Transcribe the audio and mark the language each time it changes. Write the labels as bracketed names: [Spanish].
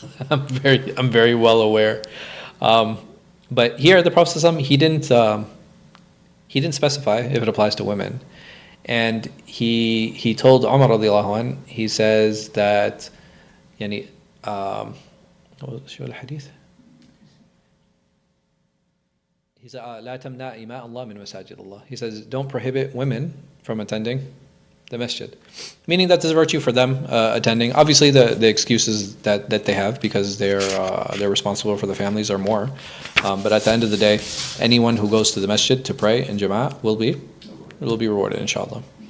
[English] I'm very well aware. But here the Prophet ﷺ, he didn't specify if it applies to women. And he told Umar radiallahu anh, he says that, [Arabic] يعني, شو الحديث? [English] He said, [Arabic] لا تمنع إماء الله من مساجد الله. [English] He says, don't prohibit women from attending the masjid. Meaning that there's virtue for them attending. Obviously the excuses that they have because they're responsible for the families are more. But at the end of the day, anyone who goes to the masjid to pray in jama'ah will be rewarded, inshallah.